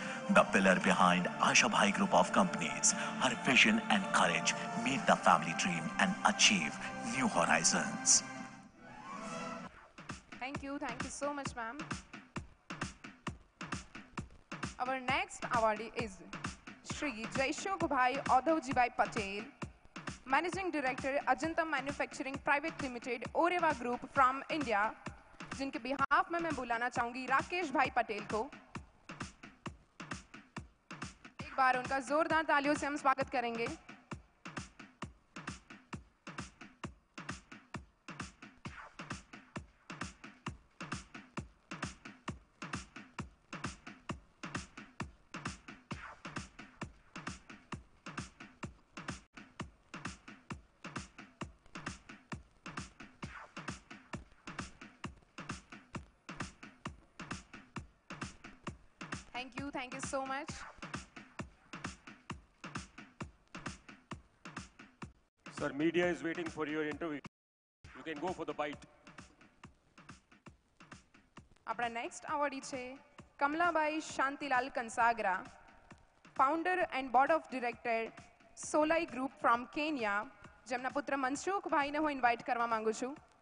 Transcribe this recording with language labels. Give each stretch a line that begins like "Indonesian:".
English: The pillar behind Asha Bhai Group of Companies, her vision and courage meet the family dream and achieve new horizons. Thank you so much, ma'am. Our next awardee is Shri Jaishok Bhai Audhavji Bhai Patel,
Hindi: managing director Ajanta manufacturing private limited Oreva group from India, जिनके behalf में मैं बुलाना चाहूंगी राकेश भाई पटेल को। एक बार उनका जोरदार तालियों से हम स्वागत करेंगे।
English: Thank you so much. Sir, media is waiting for your interview. You can go for the bite.
Gujarati: આપણા નેક્સ્ટ અવોર્ડી છે કમલાબાઈ Shantilal Kansagara, founder and board of director સોલાઈ group from Kenya, જેમના પુત્ર મનસુખભાઈને હું ઇન્વાઇટ કરવા માંગુ છું.